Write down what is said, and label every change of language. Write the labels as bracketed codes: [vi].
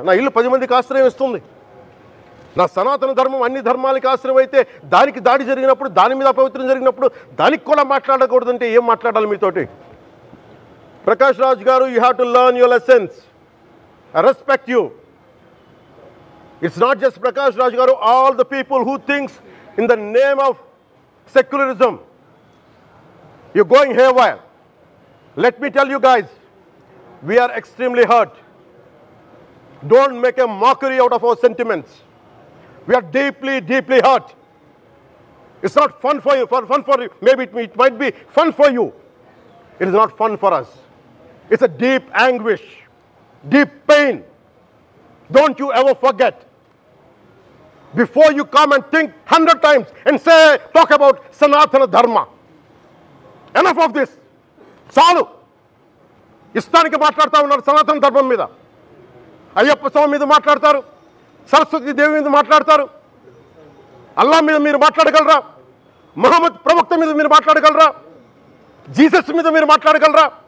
[te] నా ఇల్లు 10 మందికి ఆశ్రయం ఇస్తుంది. నా సనాతన ధర్మం అన్ని ధర్మాలకి ఆశ్రయం అయితే దానికి దాడి జరిగినప్పుడు, దాని మీద అపవిత్రం జరిగినప్పుడు దానికి కూడా మాట్లాడకూడదంటే ఏం మాట్లాడాలి మీతోటి? [en] ప్రకాష్ రాజ్ గారు, you have to learn your lessons. I respect you. It's not just Prakash Raj గారు, all the people who thinks in the name of secularism, you're going haywire. Let me tell you guys, we are extremely hurt. Don't make a mockery out of our sentiments. We are deeply, deeply hurt. It's not fun for you. Fun for you. Maybe it might be fun for you. It is not fun for us. It's a deep anguish, deep pain. Don't you ever forget. Before you come and think 100 times and talk about Sanatana Dharma. Enough of this. [te] చాలు. ఇష్టానికి మాట్లాడుతూ ఉన్నారు సనాతన ధర్మం మీద. అయ్యప్ప స్వామి మీద మాట్లాడతారు, సరస్వతి దేవి మీద మాట్లాడతారు, అల్లా మీద మీరు మాట్లాడగలరా? మహమ్మద్ ప్రవక్త మీద మీరు మాట్లాడగలరా? జీసస్ మీద మీరు మాట్లాడగలరా?